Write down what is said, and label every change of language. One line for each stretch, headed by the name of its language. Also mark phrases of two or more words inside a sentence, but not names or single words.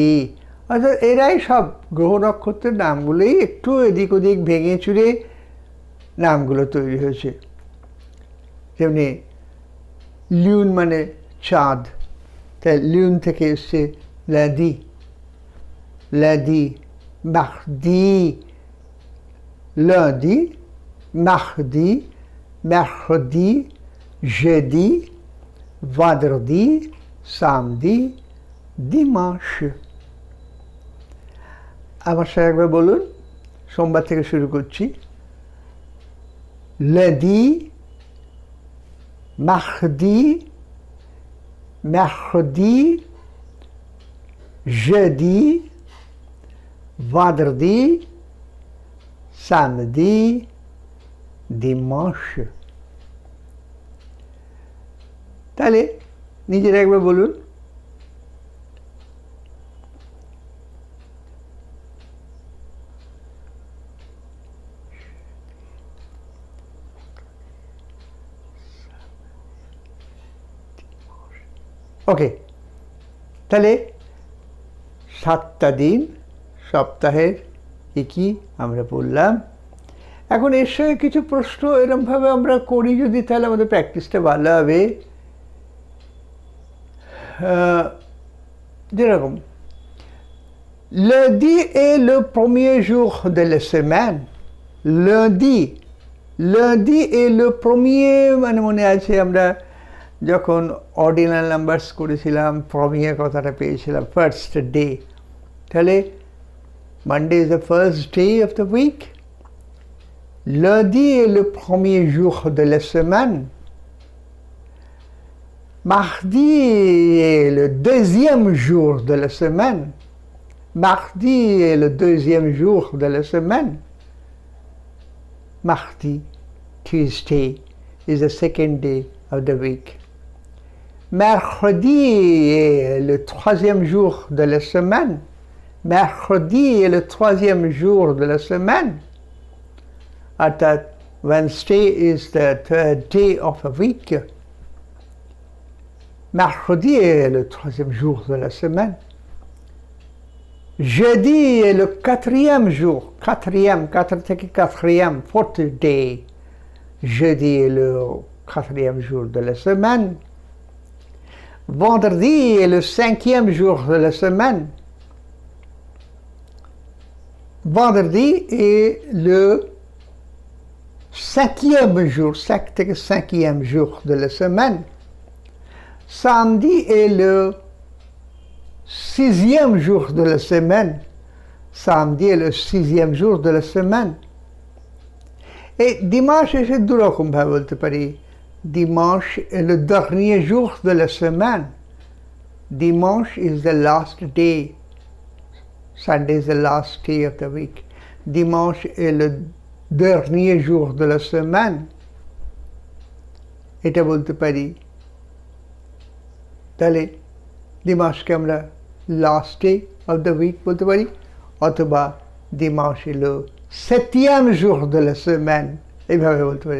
Bangla: অর্থাৎ এরাই সব গ্রহ নক্ষত্রের নামগুলোই একটু এদিক ওদিক ভেঙে চুরে নামগুলো তৈরি হয়েছে. যেমনি লিউন মানে চাঁদ, তাই লিউন থেকে এসছে লাদি, মার্দি,
French: lundi, mardi, mercredi, jeudi, vendredi, samedi, dimanche.
Bangla: আমার সাথে একবার বলুন, সোমবার থেকে শুরু করছি।
French: lundi, mardi, mercredi, jeudi, vendredi, samedi, dimanche।
Bangla: তাহলে নিজেরা একবার বলুন। ওকে, তাহলে 7টা দিন সপ্তাহের কি আমরা বললাম। এখন এর সঙ্গে কিছু প্রশ্ন এরমভাবে আমরা করি যদি, তাহলে আমাদের প্র্যাকটিসটা ভালো হবে।
French: যেরকম lundi est le premier jour de la semaine। lundi est le premier,
Bangla: মানে মনে আছে আমরা যখন
English: ordinal numbers
Bangla: করেছিলাম, প্রমিয়ার কথাটা পেয়েছিলাম,
English: first day. তাহলে Monday is the first day of the week.
French: lundi est le premier jour de la semaine। mardi est le deuxième jour de la semaine। mardi est le deuxième jour de la semaine। mardi,
English: Tuesday, is the second day of the week.
French: mercredi est le troisième jour de la semaine। mercredi est le troisième jour de la semaine.
English: That Wednesday is the third day of a week.
French: mercredi est le troisième jour de la semaine. jeudi est le quatrième jour, quatrième,
English: fourth day.
French: jeudi est le quatrième jour de la semaine. vendredi est le cinquième jour de la semaine. vendredi est le cinquième jour de la semaine. samedi est le sixième jour de la semaine. samedi est le sixième jour de la semaine. Et dimanche
Bangla: এসে দুরকম ভাবে বলতে পারি।
French: dimanche est le dernier jour de la semaine.
English: dimanche is the last day. Sunday is the last day of the week.
French: dimanche est le dernier jour de la semaine.
Bangla: এটা বলতে পারি। তাহলে dimanche আমরা
English: last day of the week
Bangla: বলতে পারি, অথবা
French: dimanche est le septième jour de la semaine,
Bangla: এইভাবে বলতে পারি।